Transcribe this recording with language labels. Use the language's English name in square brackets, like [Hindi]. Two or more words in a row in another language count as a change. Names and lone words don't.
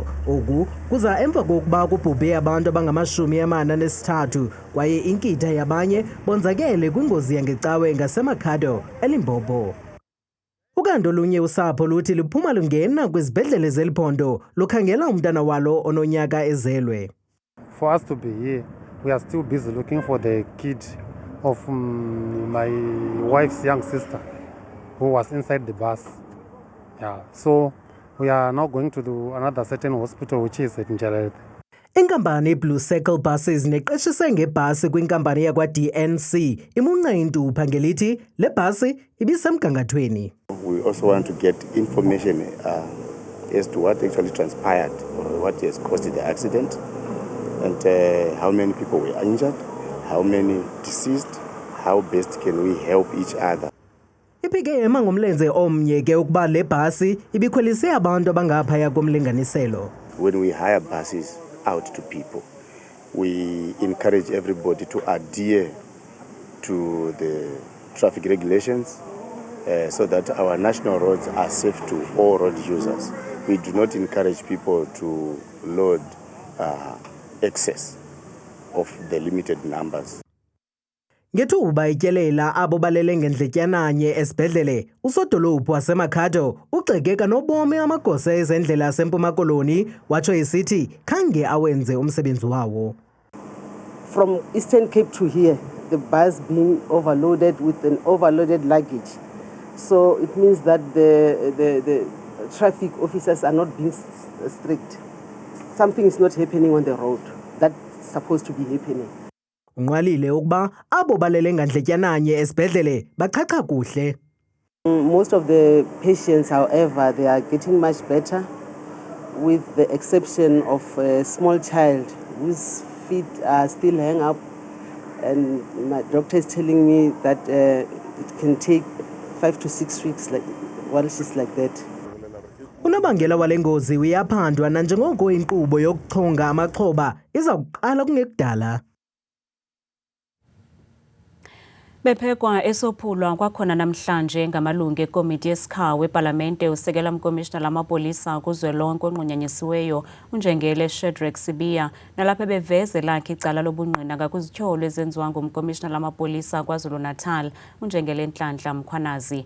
[Xhosa] Oku kuza emva kokuba kubhubhe abantu abangama-43 kwaye inkitha yabanye bonzakele kwingozi yangecawe ngaseMakhado eLimpopo. Ukanti olunye usapho luthi luphuma lungena kwizibhedlele zeliphondo lukhangela umntana walo ononyaka ezelwe. [English] For us to be here, we are still busy looking for the kid of my wife's young sister who was inside the bus. Yeah, so we are now going to another certain hospital which is at Njelede. [Xhosa] Inkampani Blue Circle Buses neqeshise ngebhasi kwinkampani yakwa-DNC imunca intupha ngelithi le bhasi ibisemgangathweni. [English] We also want to get information as to what actually transpired or what has caused the accident and how many people were injured, how many deceased, how best can we help each other. [Xhosa] Iphike ema ngomlenze omnye ke ukuba le bhasi ibikhwelise abantu abangaphaya komlinganiselo. [English] When we hire buses out to people, we encourage everybody to adhere to the traffic regulations so that our national roads are safe to all road users. We do not encourage people to load excess of the limited numbers. [Xhosa] Ngethuba ityelela abo balele ngendletyananye esibhedlele usodolophu waseMakhado uxekeka nobomi amagosa ezendlela aseMpuma Koloni watsho esithi khange awenze umsebenzi wawo. [English] From Eastern Cape to here, the bus being overloaded with an overloaded luggage. So it means that the traffic officers are not being strict. Something is not happening on the road that's supposed to be happening. [Xhosa] Unqwalile ukuba abo balele ngandletyananye esibhedlele bachacha kuhle. [English] Most of the patients, however, they are getting much better with the exception of a small child whose feet are still hang up, and my doctor is telling me that it can take 5 to 6 weeks while she's like that. [Xhosa] Unobangela wale ngozi uyaphandwa nanjengoko inkqubo yokuchonga amaxhoba iza kuqala kungekudala. Bephekwa esophulwa kwakhona namhlanje ngamalungu ekomiti yesikhawu epalamente usekela umkomishina lamapolisa kuzwelonke onqunyanyisiweyo uNjengele Shadrack Sibiya nalapho beveze lakhe icala lobungqina ngakwizithyolo ezenziwa ngumkomishina lamapolisa KwaZulu-Natal uNjengele Nhlanhla Mkhwanazi.